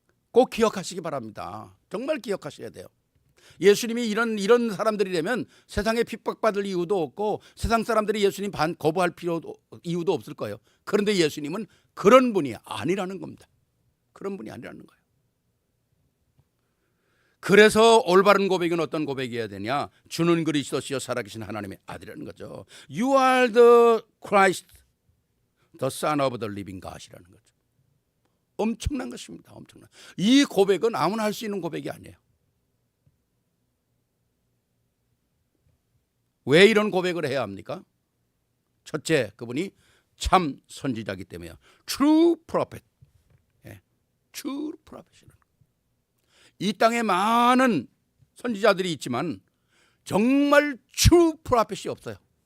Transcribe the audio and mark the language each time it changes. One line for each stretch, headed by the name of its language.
Korean: 꼭 기억하시기 바랍니다. 정말 기억하셔야 돼요. 예수님이 이런 사람들이 되면 세상에 핍박받을 이유도 없고 세상 사람들이 예수님 거부할 이유도 없을 거예요. 그런데 예수님은 그런 분이 아니라는 겁니다. 그런 분이 아니라는 거예요. 그래서 올바른 고백은 어떤 고백이어야 되냐? 주는 그리스도시요 살아계신 하나님의 아들이라는 거죠.
English: You are the Christ, the Son of the living God
Korean: 이라는 거죠. 엄청난 것입니다. 엄청난. 이 고백은 아무나 할 수 있는 고백이 아니에요. 왜 이런 고백을 해야 합니까? 첫째, 그분이 참 선지자이기 때문에요.
English: True prophet.
Korean: 예,
English: True prophet
Korean: 이라는. 이 땅에 많은 선지자들이 있지만 정말 True prophet이 없어요.